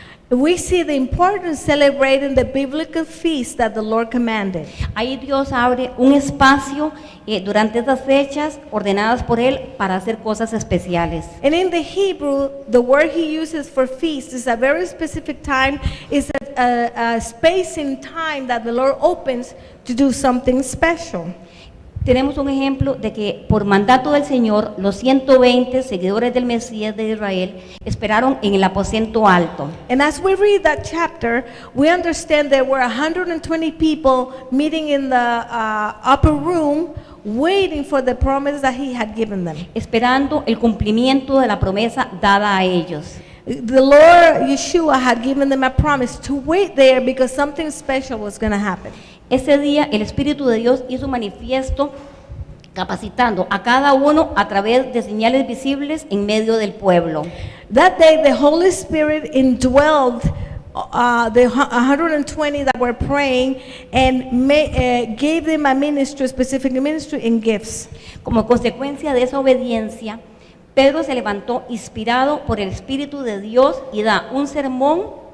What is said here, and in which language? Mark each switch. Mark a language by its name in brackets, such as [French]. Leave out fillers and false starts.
[English] We see the importance celebrating the biblical feast that the Lord commanded. [Spanish] Ahí Dios abre un espacio durante esas fechas ordenadas por Él para hacer cosas especiales. [English] And in the Hebrew, the word he uses for feast is a very specific time, is a space in time that the Lord opens to do something special. [Spanish] Tenemos un ejemplo de que por mandato del Señor, los 120 seguidores del Mesías de Israel esperaron en el aposento alto. [English] And as we read that chapter, we understand there were 120 people meeting in the upper room, waiting for the promise that he had given them. [Spanish] Esperando el cumplimiento de la promesa dada a ellos. [English] The Lord Yeshua had given them a promise to wait there because something special was going to happen. [Spanish] Ese día el Espíritu de Dios hizo manifiesto capacitando a cada uno a través de señales visibles en medio del pueblo. [English] That day the Holy Spirit indwelled the 120 that were praying and gave them a ministry, specific ministry in gifts. [Spanish] Como consecuencia de esa obediencia, Pedro se levantó inspirado por el Espíritu de Dios y da un sermón.